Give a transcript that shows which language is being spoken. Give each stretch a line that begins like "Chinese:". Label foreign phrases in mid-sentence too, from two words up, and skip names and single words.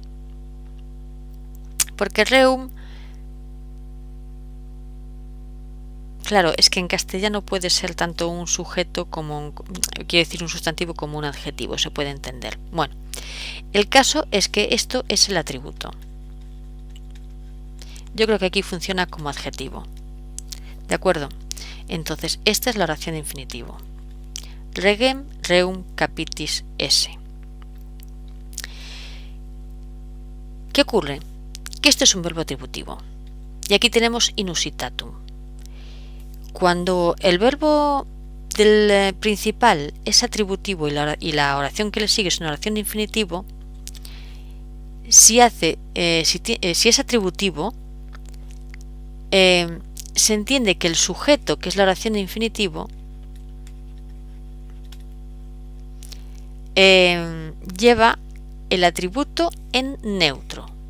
Spanish: porque reum, claro, es que en castellano puede ser tanto un sujeto como quiero decir un sustantivo como un adjetivo, se puede entender. Bueno, el caso es que esto es el atributo. Yo creo que aquí funciona como adjetivo. ¿De acuerdo? Entonces, esta es la oración de infinitivo.
Latin: Regem, reum, capitis, esse.
Spanish: ¿Qué ocurre? Que este es un verbo atributivo. Y aquí tenemos inusitatum. Cuando el verbo del principal es atributivo y la oración que le sigue es una oración de infinitivo, si es atributivo, se entiende que el sujeto, que es la oración de infinitivo, lleva el atributo en neutro.